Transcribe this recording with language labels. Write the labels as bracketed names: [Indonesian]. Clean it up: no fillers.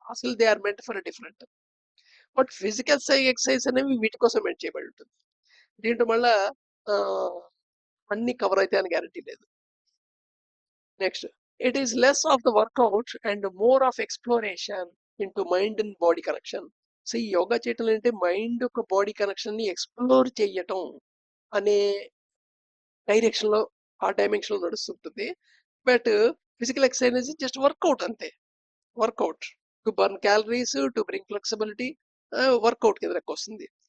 [Telugu] అసలు [English] They are meant for different. [Telugu] But physical exercise అనేవి వీటి కోసం మెంట్ చేయబడి ఉంటుంది. దీంట్లో మళ్ళా అన్ని కవర్ అయితే అని గ్యారంటీ లేదు. [English] Next, it is less of the workout and more of exploration into mind and body connection. [Telugu] So ఈ యోగా చేయటం అంటే మైండ్ ఒక బాడీ కనెక్షన్ ని ఎక్స్ప్లోర్ చేయటం అనే డైరెక్షన్ లో, ఆ డైమెన్షన్ లో నడుస్తుంటుంది. But physical exercise just work out అంతే. [English] workout to burn calories, to bring flexibility, [Telugu] work out కింద వస్తుంది.